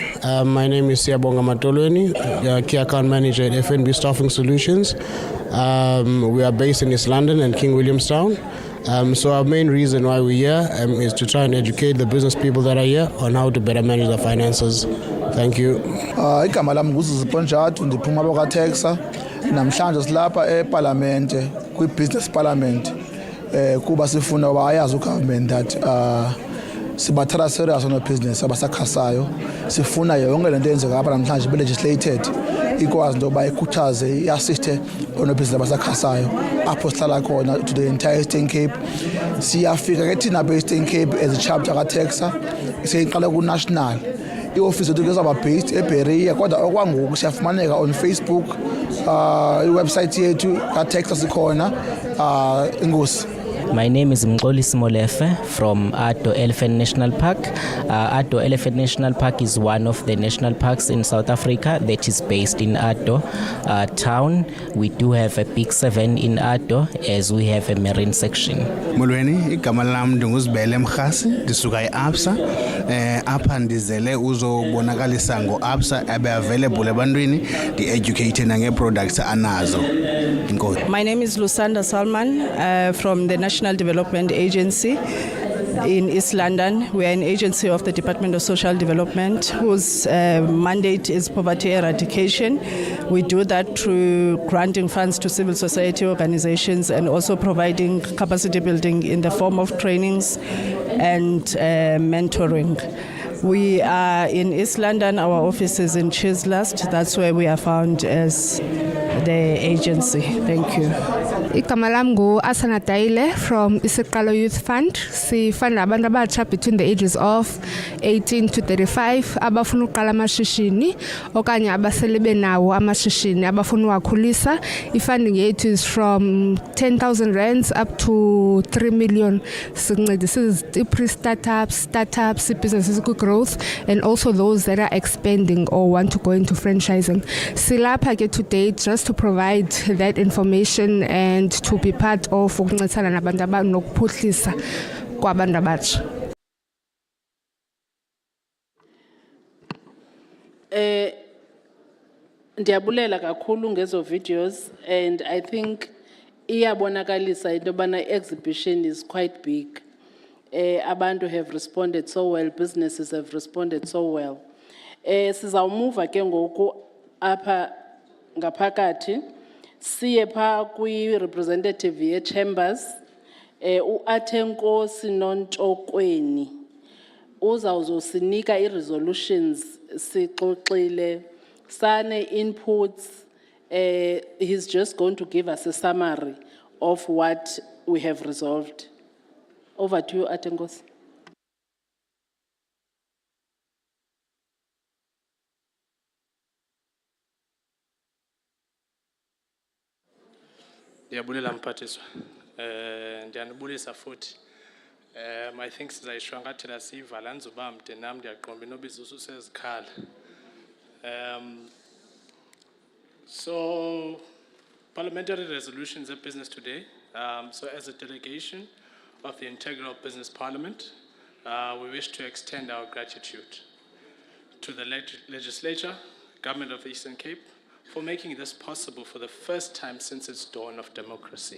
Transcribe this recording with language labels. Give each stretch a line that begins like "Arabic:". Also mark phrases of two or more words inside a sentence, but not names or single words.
English: My name is Siyabonga Matolweni, Key Account Manager at FNB Staffing Solutions. We are based in East London and King Williamstown. So our main reason why we're here is to try and educate the business people that are here on how to better manage their finances. Thank you.
Xhosa: Igama lami nguZiponjatu, ndiphuma bakaTexa. Namhlanje silapha eParliamentary kwi-Business Parliament kuba sifuna wayazi ugovernment that sibathatha
English: serious on business
Xhosa: abasakhasayo. Sifuna yonke lento eyenzeka apha namhlanje
English: be legislated
Xhosa: ikwazi into yoba ikhuthaze iassiste onobhizinisi abasakhasayo apho sihlala khona
English: to the entire Eastern Cape.
Xhosa: Siyafika ke thina be-Eastern Cape
English: as a chapter
Xhosa: kaTexa siyiqala ku-national. I-office yethu kezaba based eBerea kodwa okwangoku siyafumaneka
English: on Facebook,
Xhosa: iwebsite yethu kaTexa sikhona. Inkosi.
English: My name is Mngoli Simolefe from Addo Elephant National Park. Addo Elephant National Park is one of the national parks in South Africa that is based in Addo town. We do have a Big 7 in Addo as we have a marine section.
Xhosa: Molweni, igama lam ndinguzibele Mkhasi, ndisuka eAbsa. Apha ndizele uzobonakalisa ngo-Absa abe available ebantwini, di-educate nange-products anazo.
English: My name is Lusanda Salman from the National Development Agency. in East London. We are an agency of the Department of Social Development whose mandate is poverty eradication. We do that through granting funds to civil society organizations and also providing capacity building in the form of trainings and mentoring. We are in East London. Our office is in Chislust. That's where we are found as the agency. Thank you.
Xhosa: Igama lami ngu-Asana Daile
English: from Isiqalo Youth Fund.
Xhosa: Sifunda abantu abatsha
English: between the ages of 18 to 35
Xhosa: abafuna uqala amashishini okanye abasele benawo amashishini abafuna uwakhulisa. I-funding yethu
English: is from 10,000 rands up to 3 million. Sincedisa pre-startups, businesses growth, and also those that are expanding or want to go into franchising. Silapha ke today just to provide that information and to be part of
Xhosa: ukuncedisana nabantu abanokuphuhlisa kwabantu abatsha. Ndiyabulela kakhulu ngezo videos,
English: and I think
Xhosa: iyabonakalisa into yobana
English: exhibition is quite big. Abantu have responded so well, businesses have responded so well.
Xhosa: Sizawumuva ke ngoku apha ngaphakathi siye pha kwi-representative ye-chambers u-Athenkosi Nontokweni uzawuzosinika i-resolutions sixoxile sane inputs.
English: He's just going to give us a summary of what we have resolved. Over to you, Athenkosi.
Xhosa: Ndiyabulela mphathiswa. Ndiyanibulisa futhi.
English: I think
Xhosa: sizayishwankathela siyivala nzuba mde nam ndiyaqomba inoba isusezikhala.
English: So parliamentary resolutions of business today. So as a delegation of the Integral Business Parliament, we wish to extend our gratitude to the legislature, government of the Eastern Cape, for making this possible for the first time since its dawn of democracy.